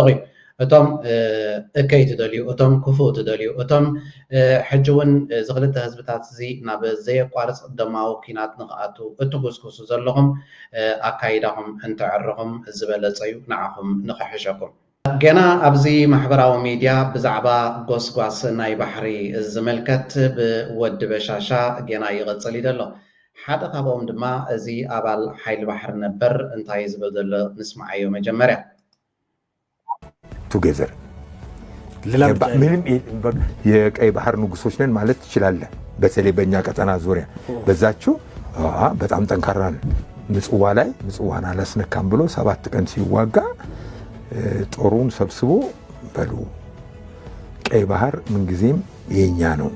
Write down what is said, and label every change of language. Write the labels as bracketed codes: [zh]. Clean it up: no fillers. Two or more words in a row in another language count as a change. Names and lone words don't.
[ti] እዩ እቶም እከይ ትደልዩ እቶም ክፉእ ትደልዩ እቶም ሕጂውን ዝኽልተ ህዝብታት እዚ ናብ ዘየቋርፅ ደማዊ ኩናት ንኽኣቱ እትጉስኩሱ ዘለኹም ኣካይዳኹም እንትዕርኹም ዝበለፀ እዩ ንዓኹም ንኽሕሸኩም ገና ኣብዚ ማሕበራዊ ሚድያ ብዛዕባ ጎስጓስ ናይ ባሕሪ ዝምልከት ብወዲ በሻሻ ገና ይቕፅል እዩ ዘሎ ሓደ ካብኦም ድማ እዚ ኣባል ሓይሊ ባሕሪ ነበር እንታይ ዝብል ዘሎ ንስማዓዮ መጀመርያ [am] ቱጌዘር ምንም የቀይ ባህር ንጉሶች ነን ማለት ትችላለህ። በተለይ በእኛ ቀጠና ዙሪያ በዛችው በጣም ጠንካራ ነን። ምጽዋ ላይ ምጽዋን አላስነካም ብሎ 7 ቀን ሲዋጋ ጦሩን ሰብስቦ በሉ ቀይ ባህር ምንጊዜም የኛ ነው